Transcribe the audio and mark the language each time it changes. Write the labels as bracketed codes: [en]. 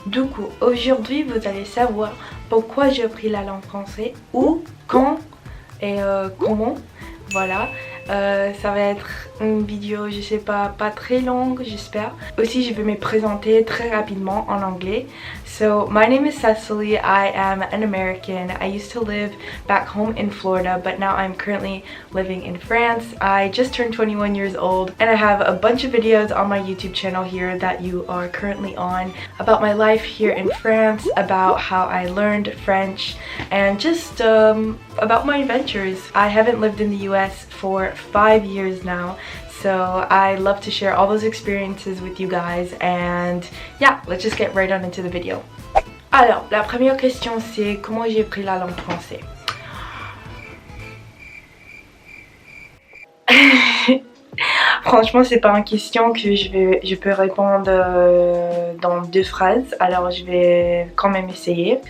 [fr] Du coup, aujourd'hui vous allez savoir pourquoi j'ai appris la langue française, où, quand et comment. Voilà, ça va être une vidéo, je sais pas très longue, j'espère. Aussi, je vais me présenter très rapidement en anglais. [en] So, my name is Cecily. I am an American. I used to live back home in Florida, but now I'm currently living in France. I just turned 21 years old, and I have a bunch of videos on my YouTube channel here that you are currently on about my life here in France, about how I learned French, and just about my adventures. I haven't lived in the US for 5 years now, so I love to share all those experiences with you guys, and yeah, let's just get right on into the video. [fr] Alors, la première question c'est comment j'ai appris la langue française. Franchement, c'est pas une question que je peux répondre dans 2 phrases, alors je vais quand même essayer.